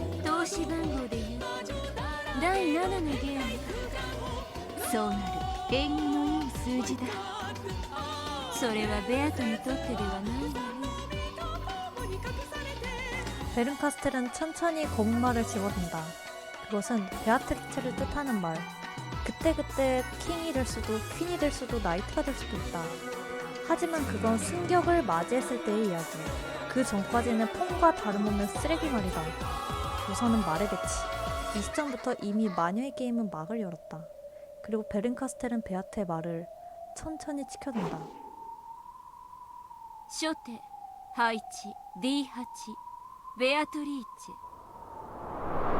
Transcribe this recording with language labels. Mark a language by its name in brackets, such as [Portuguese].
[Japanese] 投資番号で言う第7のゲーム。そうなる。縁起のいい数字だ。それはベアトにとってではないわよ。 [Korean] 베른카스텔은 천천히 검은 말을 집어든다. 그것은 베아트리체를 뜻하는 말. 그때그때 킹이 될 수도 퀸이 될 수도 나이트가 될 수도 있다. 하지만 그건 승격을 맞이했을 때의 이야기. 그 전까지는 폼과 다름없는 쓰레기 말이다. 우선은 말해겠지. 이 시점부터 이미 마녀의 게임은 막을 열었다. 그리고 베른카스텔은 베아트의 말을 천천히 지켜준다. [Japanese] 初手配置 D8 ベアトリーチェ。